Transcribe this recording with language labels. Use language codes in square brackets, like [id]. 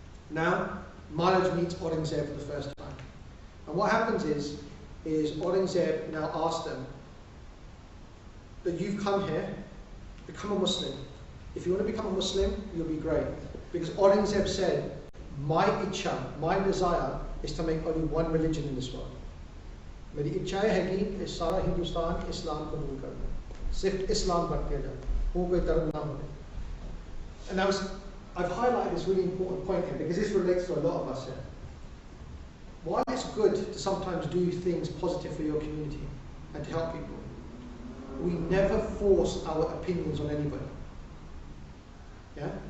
[en] Now, Maharaj meets Aurangzeb for the first time. And what happens is Aurangzeb now asked them that you've come here, become a Muslim. If you want to become a Muslim, you'll be great. Because Aurangzeb said, my ichha, my desire is to make only one religion in this world. [hi] मेरी इच्छा है कि इस सारा हिंदुस्तान इस्लाम कबूल करना. सिर्फ इस्लाम पर किया जाए, वो कोई धर्म ना हो. [en] And I've highlighted this really important point here because this relates to a lot of us here. While it's good to sometimes do things positive for your community and to help people, we never force our opinions on anybody. Yeah?